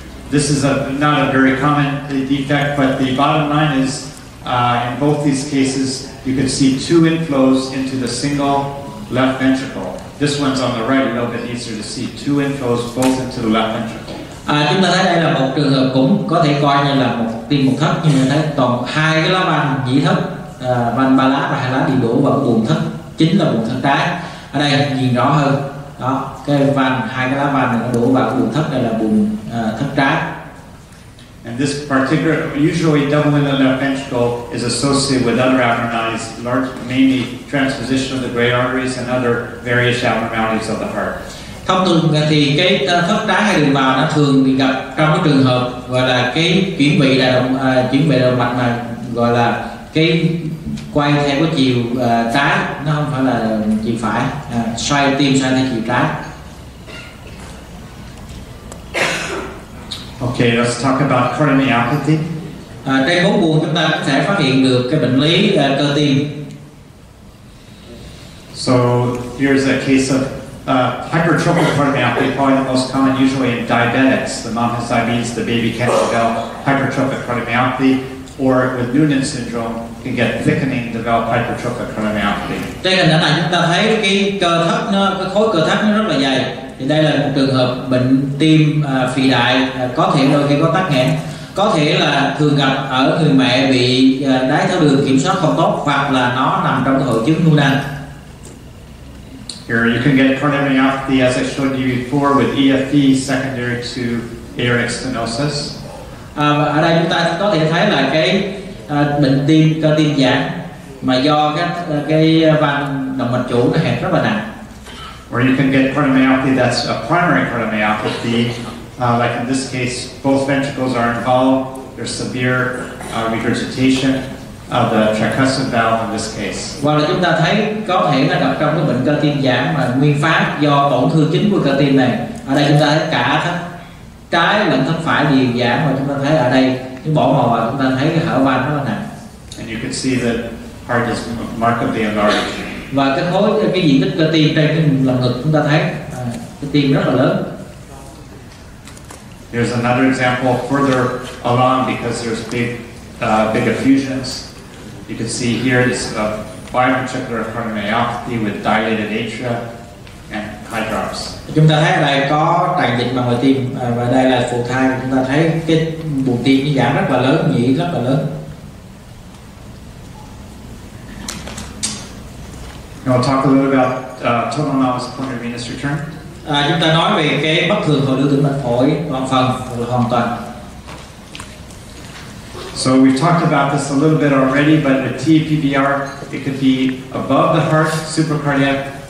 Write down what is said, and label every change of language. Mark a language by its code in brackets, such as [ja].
[en] This is not a very common defect, but the bottom line is in both these cases, you can see two inflows into the single left ventricle. This one's on the right, a little bit easier to see. Two inflows both into the left ventricle. [vi] Chúng ta thấy đây là một trường hợp cũng có thể coi như là một tim một thất, nhưng mà thấy toàn hai cái lá van nhĩ thất, van ba lá và hai lá đi đổ vào cái buồng thất, chính là buồng thất trái. Ở đây nhìn rõ hơn, đó, cái van, hai cái lá van này nó đổ vào cái buồng thất, đây là buồng thất trái. [en] And this particular, usually doubling the left ventricle is associated with other abnormalities, mainly transposition of the great arteries and other various abnormalities of the heart. [vi] Thông thường thì cái thất trái hay đường vào nó thường bị gặp trong cái trường hợp gọi là cái chuyển vị động mạch mà gọi là cái quay theo cái chiều trái, nó không phải là chiều phải, xoay tim xoay theo chiều trái. [en] Okay, let's talk about cardiomyopathy. [vi] Trên 4 buồng chúng ta có thể phát hiện được cái bệnh lý cơ tim. [en] So here's a case of hypertrophic cardiomyopathy, probably the most common usually in diabetics. The mom has diabetes, the baby can't develop hypertrophic cardiomyopathy, or with Noonan syndrome, can get thickening, develop hypertrophic cardiomyopathy. [vi] Trên hình ảnh này chúng ta thấy cái cơ thất cái khối cơ thất nó rất là dày. Thì đây là một trường hợp bệnh tim phì đại, có thể đôi khi có tắc nghẽn, có thể là thường gặp ở người mẹ bị đái tháo đường kiểm soát không tốt, hoặc là nó nằm trong cái hội chứng Noonan. [en] Here you can get cardiomyopathy as I showed you before with EFE secondary to aortic stenosis. [vi] Ở đây chúng ta có thể thấy là cái bệnh tim cơ tim giãn mà do cái van động mạch chủ nó hẹp rất là nặng. [en] Or you can get cardiomyopathy that's a primary cardiomyopathy, like in this case, both ventricles are involved. There's severe regurgitation of the tricuspid valve in this case. [vi] Hoặc là chúng ta thấy có thể là gặp trong cái bệnh cơ tim giãn mà nguyên phát do tổn thương chính của cơ tim này. Ở đây chúng ta thấy cả thất trái lẫn thất phải đều giãn, và chúng ta thấy ở đây cái bỏ màu vào chúng ta thấy cái hở van rất là nặng. [en] And you can see that heart is markedly enlarged. [vi] Và cái diện tích cơ tim trên cái lồng ngực chúng ta thấy cái tim rất là lớn. [en] Here's another example further along because there's big effusions. You can see here is a biventricular cardiomyopathy with dilated atria and high drops. [vi] Chúng ta thấy ở đây có tràn dịch bằng ngoài tim, và đây là phù thai. Chúng ta thấy cái buồng tim nó giãn rất là lớn, nhĩ rất là lớn. [en] I'll talk a little about total anomalous pulmonary venous return. [vi] Chúng ta nói về cái bất thường hồi lưu tĩnh mạch phổi toàn phần hoàn toàn. [en] So we've talked about this a little bit already, but with TAPVR, it could be above the heart, supracardiac.